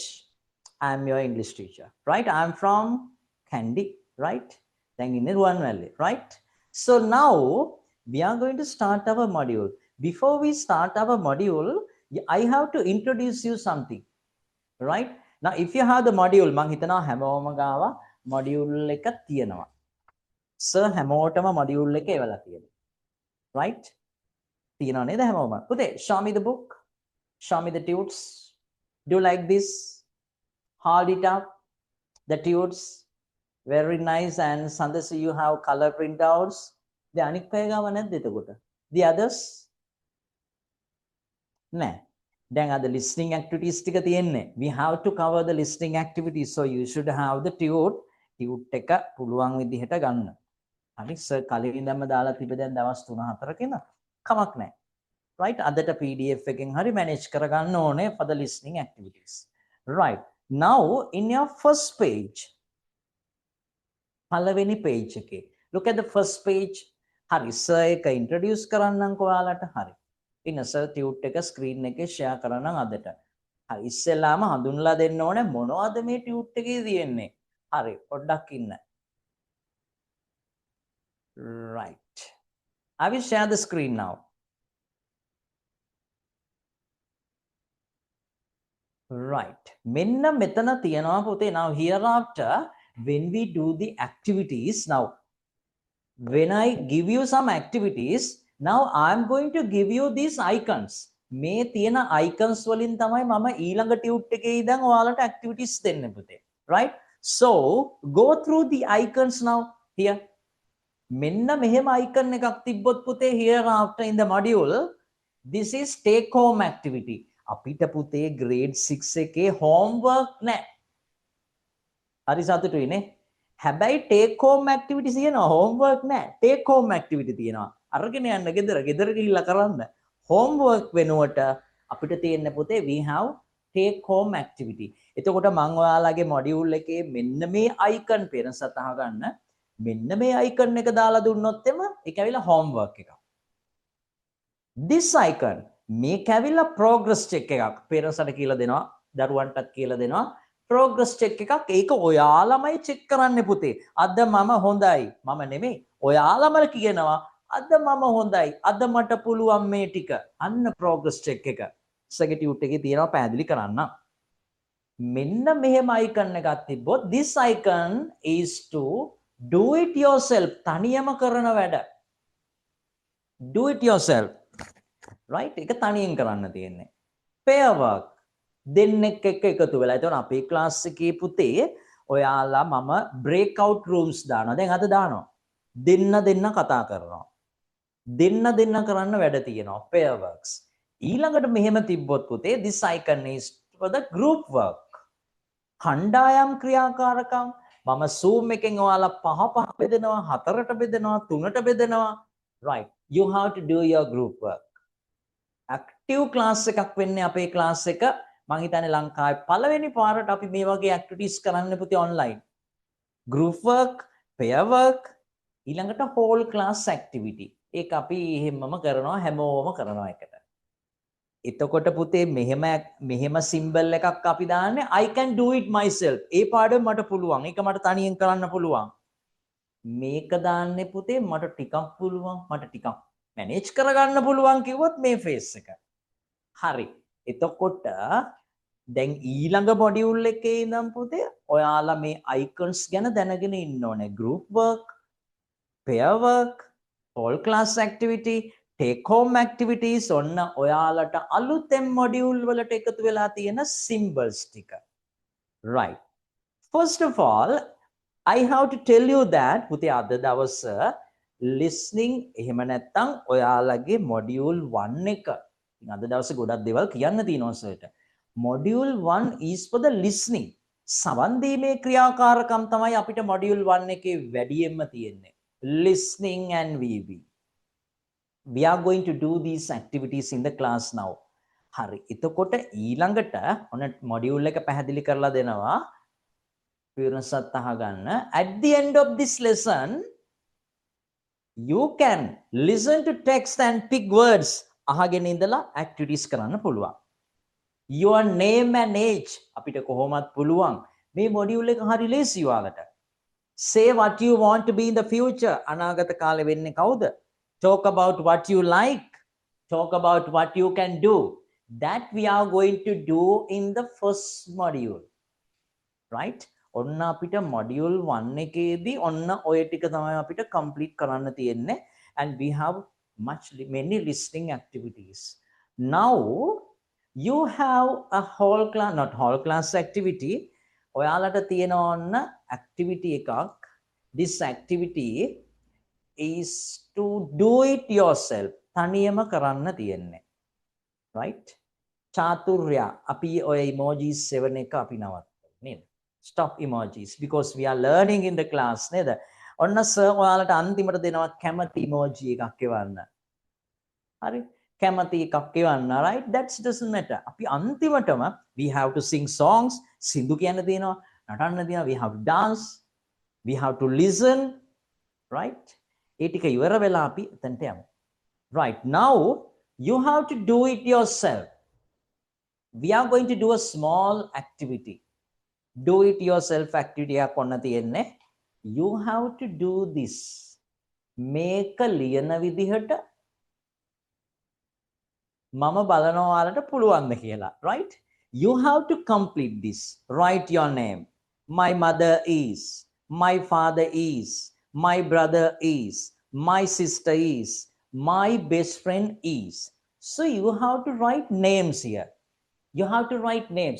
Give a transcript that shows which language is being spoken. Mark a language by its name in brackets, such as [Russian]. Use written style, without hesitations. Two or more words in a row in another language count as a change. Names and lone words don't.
[English] I am your English teacher, right? I am from Kandy, right? Thank you, Nirwan Valley, right? So now we are going to start our module. Before we start our module, I have to introduce you something, right? Now, if you have the module, [Sinhala] මං හිතනවා හැමෝම ගාව module එක තියෙනවා. Sir හැමෝටම module එක එවලා තියෙනවා. Right? තියෙනවා නේද හැමෝම? පුතේ, [English] show me the book. Show me the tudes. Do you like this? Hold it up. The tudes. Very nice. And Sandasi, you have color printouts. [Sinhala] The අනික් අය ගාව නැද්ද එතකොට? [English] The others? [Sinhala] නෑ. දැන් අද [English] listening activities [Sinhala] ටික තියෙන්නේ. [English] We have to cover the listening activities. So you should have the tude. [Sinhala] Tude එක පුළුවන් විදිහට ගන්න. හරි සර් කලින් දැම්ම දාලා තිබෙ දැන් දවස් 3-4 කින කමක් නැහැ. [English] Right? [Sinhala] අදට PDF එකෙන් හරි manage කරගන්න ඕනේ [English] for the listening activities. Right. Now in your first page [Sinhala] පළවෙනි page එකේ [English] look at the first page. [Sinhala] හරි සර් එක introduce කරන්නම්කෝ ඔයාලට. හරි. ඉන්න සර් ටියුට් එක screen එකේ share කරනම් අදට. හරි ඉස්සෙල්ලාම හඳුන්ලා දෙන්න ඕනේ මොනවද මේ ටියුට් එකේ තියෙන්නේ. හරි පොඩ්ඩක් ඉන්න. [English] Right. I will share the screen now. Right. [Sinhala] මෙන්න මෙතන තියනවා පුතේ. [English] Now hereafter when we do the activities, now when I give you some activities, now I am going to give you these icons. [Sinhala] මේ තියෙන icons වලින් තමයි මම ඊළඟ ටියුට් එකේ ඉඳන් ඔයාලට activities දෙන්නේ පුතේ. [English] Right? So go through the icons now here. [Sinhala] මෙන්න මෙහෙම icon එකක් තිබ්බොත් පුතේ [English] hereafter in the module, this is take home activity. [Sinhala] අපිට පුතේ grade 6 එකේ homework නැහැ. හරි සතුටුයි නේ? හැබැයි [English] take home activity [Sinhala] තියෙනවා, homework නැහැ. [English] take home activity [Sinhala] තියෙනවා. අරගෙන යන්න ගෙදර ගිහිල්ලා කරන්න. [English] homework [Sinhala] වෙනුවට අපිට තියෙන්න පුතේ [English] we have take home activity. [Sinhala] එතකොට මම ඔයාලගේ module එකේ මෙන්න මේ icon පේන සතහ ගන්න. මෙන්න මේ icon එක දාලා දුන්නොත් එම ඒක ඇවිල්ලා homework එකක්. [English] This icon [Sinhala] මේක ඇවිල්ලා [English] progress check එකක්. [Sinhala] පේරන්ට්ස්ට කියලා දෙනවා, දරුවන්ටත් කියලා දෙනවා. [English] progress check [Sinhala] එකක්. ඒක ඔයාලමයි check කරන්න පුතේ. අද මම හොඳයි. මම නෙමෙයි. ඔයාලම කියනවා අද මම හොඳයි. අද මට පුළුවන් මේ ටික. අන්න [English] progress check [Sinhala] එක. සෙකටියුට් එකේ තියෙනවා පැහැදිලි කරන්න. මෙන්න මෙහෙම icon එකක් තිබ්බොත් [English] this icon is to do it yourself. [Sinhala] තනියම කරන වැඩ. [English] Do it yourself. Right? [Sinhala] ඒක තනියෙන් කරන්න තියෙන්නේ. [English] pair work. [Sinhala] දෙන්නෙක් එක්ක එකතු වෙලා. එතකොට අපේ ක්ලාස් එකේ පුතේ ඔයාලා මම [English] breakout rooms [Sinhala] දානවා. දැන් අද දානවා. දෙන්න කතා කරනවා. දෙන්න කරන්න වැඩ තියෙනවා. [English] pair works. [Sinhala] ඊළඟට මෙහෙම තිබ්බොත් පුතේ [English] this icon is for the group work. [Sinhala] කණ්ඩායම් ක්‍රියාකාරකම් මම zoom එකෙන් ඔයාලා 5 බෙදෙනවා, 4ට බෙදෙනවා, 3ට බෙදෙනවා. [English] Right. You have to do your group work. Active class [Sinhala] එකක් වෙන්නේ අපේ class එක. මං හිතන්නේ ලංකාවේ පළවෙනි පාරට අපි මේ වගේ activities කරන්න පුතේ online. [English] Group work, pair work, ඊළඟට whole class activity. [Sinhala] ඒක අපි එහෙමම කරනවා හැමෝම කරනවා එකට. එතකොට පුතේ මෙහෙම සිම්බල් එකක් අපි දාන්නේ [English] I can do it myself. [Sinhala] ඒ පාඩම මට පුළුවන්. ඒක මට තනියෙන් කරන්න පුළුවන්. මේක දාන්නේ පුතේ මට ටිකක් පුළුවන්. මට ටිකක් මැනේජ් කරගන්න පුළුවන් කිව්වොත් මේ ෆේස් එක. හරි. එතකොට දැන් ඊළඟ මොඩියුල් එකේ ඉඳන් පුතේ ඔයාලා මේ icons ගැන දැනගෙන ඉන්න ඕනේ. group work, pair work, whole class activity, take home activities ඔන්න ඔයාලට අලුතෙන් මොඩියුල් වලට එකතු වෙලා තියෙන symbols ටික. Right. First of all, I have to tell you that පුතේ අද දවස listening එහෙම නැත්නම් ඔයාලගේ module 1 එක. ඉතින් අද දවසේ ගොඩක් දේවල් කියන්න තියෙනවා සර්ට. [English] Module 1 is for the listening. [Sinhala] සවන් දීමේ ක්‍රියාකාරකම් තමයි අපිට module 1 එකේ වැඩියෙන්ම තියෙන්නේ. [English] Listening and viewing. We are going to do these activities in the class now. [Sinhala] හරි. එතකොට ඊළඟට ඔන්න module එක පැහැදිලි කරලා දෙනවා. පියුරසත් අහගන්න. [English] At the end of this lesson, you can listen to text and pick words. [Sinhala] අහගෙන ඉඳලා activities කරන්න පුළුවන්. [English] Your name and age [Sinhala] අපිට කොහොමත් පුළුවන්. මේ module එක හරි ලේසි ඔයාලට. [English] Say what you want to be in the future. [Sinhala] අනාගත කාලේ වෙන්නේ කවුද? [English] Talk about what you like. Talk about what you can do. That we are going to do in the first module. Right? [Sinhala] ඔන්න අපිට module 1 එකේදී ඔන්න ඔය ටික තමයි අපිට complete කරන්න තියෙන්නේ. [English] And we have many listening activities. Now you have a whole class, not whole class activity. [Sinhala] ඔයාලට තියෙන ඔන්න activity එකක්. [English] This activity is to do it yourself. [Sinhala] තනියම කරන්න තියෙන්නේ. Right? චාතුර්ය අපි ඔය emojis 7 එක අපි නවත්තමු නේද? [English] Stop emojis because we are learning in the class නේද? [Sinhala] ඔන්න සර් ඔයාලට අන්තිමට දෙනවා කැමති emoji එකක් එවන්න. හරි? කැමති එකක් එවන්න. [English] Right? That doesn't matter. [Sinhala] අපි අන්තිමටම [English] we have to sing songs. [Sinhala] සින්දු කියන්න තියෙනවා. නටන්න තියෙනවා. [English] We have to dance. We have to listen. Right? [Sinhala] ඒ ටික ඉවර වෙලා අපි එතනට යමු. [English] Right. Now you have to do it yourself. We are going to do a small activity. Do it yourself activity [Sinhala] එකක් ඔන්න තියෙන්නේ. [English] You have to do this. [Sinhala] මේක ලියන විදිහට මම බලනවා ඔයාලට පුළුවන්ද කියලා. [English] Right? You have to complete this. Write your name. My mother is. My father is. My brother is. My sister is. My best friend is. So you have to write names here. You have to write names.